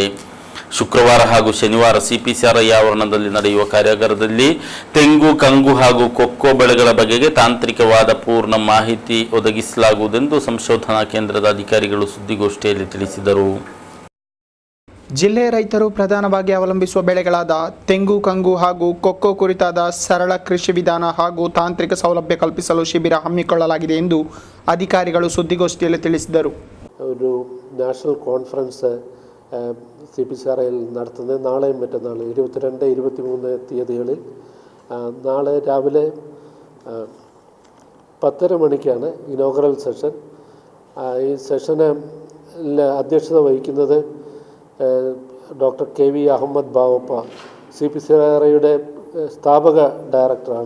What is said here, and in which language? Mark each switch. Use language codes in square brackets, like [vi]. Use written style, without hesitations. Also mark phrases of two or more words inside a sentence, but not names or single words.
[kn] ಶುಕ್ರವಾರ ಹಾಗೂ ಶನಿವಾರ ಸಿಪಿಸಿಆರ್ಐ ಆವರಣದಲ್ಲಿ ನಡೆಯುವ ಕಾರ್ಯಾಗಾರದಲ್ಲಿ ತೆಂಗು, ಕಂಗು ಹಾಗೂ ಕೊಕ್ಕೋ ಬೆಳೆಗಳ ಬಗೆಗೆ ತಾಂತ್ರಿಕವಾದ ಪೂರ್ಣ ಮಾಹಿತಿ ಒದಗಿಸಲಾಗುವುದೆಂದು ಸಂಶೋಧನಾ ಕೇಂದ್ರದ ಅಧಿಕಾರಿಗಳು ಸುದ್ದಿಗೋಷ್ಠಿಯಲ್ಲಿ ತಿಳಿಸಿದರು. ಜಿಲ್ಲೆಯ ರೈತರು ಪ್ರಧಾನವಾಗಿ ಅವಲಂಬಿಸುವ ಬೆಳೆಗಳಾದ ತೆಂಗು, ಕಂಗು ಹಾಗೂ ಕೊಕ್ಕೋ ಕುರಿತಾದ ಸರಳ ಕೃಷಿ ವಿಧಾನ ಹಾಗೂ ತಾಂತ್ರಿಕ ಸೌಲಭ್ಯ ಕಲ್ಪಿಸಲು ಶಿಬಿರ ಹಮ್ಮಿಕೊಳ್ಳಲಾಗಿದೆ ಎಂದು ಅಧಿಕಾರಿಗಳು ಸುದ್ದಿಗೋಷ್ಠಿಯಲ್ಲಿ ತಿಳಿಸಿದರು. [ml] ഒരു [en] national conference [ml] സിപിസിആർഐയിൽ നടത്തുന്നത് നാളെയും മറ്റന്നാൾ 22, 23 തീയതികളിൽ. നാളെ രാവിലെ 10:30 മണിക്കാണ് [en] inaugural session. [ml] ഈ സെഷന് അധ്യക്ഷത വഹിക്കുന്നത് ഡോക്ടർ KV അഹമ്മദ് ബാവപ്പ, സിപിസിആർഐയുടെ സ്ഥാപക ഡയറക്ടറാണ്.